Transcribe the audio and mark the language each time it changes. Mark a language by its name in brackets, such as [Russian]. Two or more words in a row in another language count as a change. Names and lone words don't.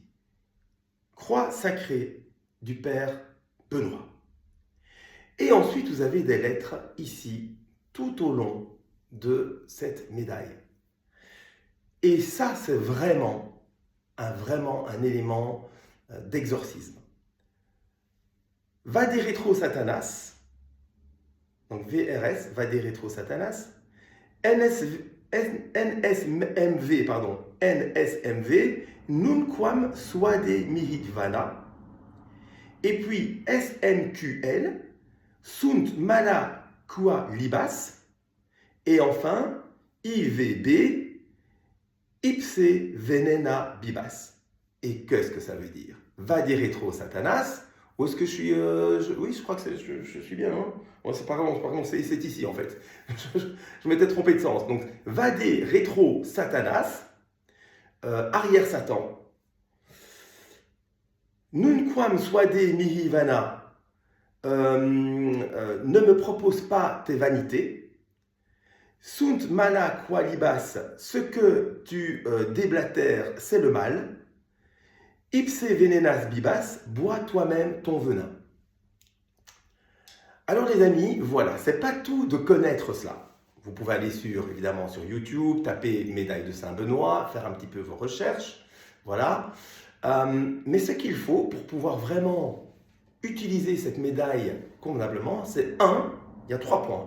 [French] Croix sacrée du Père Benoît. Et ensuite, vous avez des lettres ici, tout au long de cette médaille. Et ça, c'est vraiment un élément d'exorcisme. [Latin] Vade retro Satanas, donc VRS, Vade retro Satanas, NSMV, Nunquam Suade Mihi Vana, [French] et puis [Latin] SNQL, Sunt Mala Qua Libas, [French] et enfin [Latin] IVB, Ipse Venena Bibas. [French] Et qu'est-ce que ça veut dire? [Latin] Vade retro Satanas. [French] Où est-ce que je suis oui, je crois que je suis bien. Hein, bon, c'est pas grave, c'est ici en fait. Je m'étais trompé de sens. Donc, [Latin] Vade retro Satanas, [French] arrière Satan. [Latin] Nunquam suade mihi vana, [French] ne me propose pas tes vanités. [Latin] Sunt mala qualibas, [French] ce que tu déblatères, c'est le mal. [Latin] Ipse venenas bibas, [French] bois toi-même ton venin. Alors les amis, voilà, c'est pas tout de connaître cela. Vous pouvez aller évidemment sur YouTube, taper médaille de Saint-Benoît, faire un petit peu vos recherches, voilà. Mais ce qu'il faut pour pouvoir vraiment utiliser cette médaille convenablement, c'est il y a 3 points.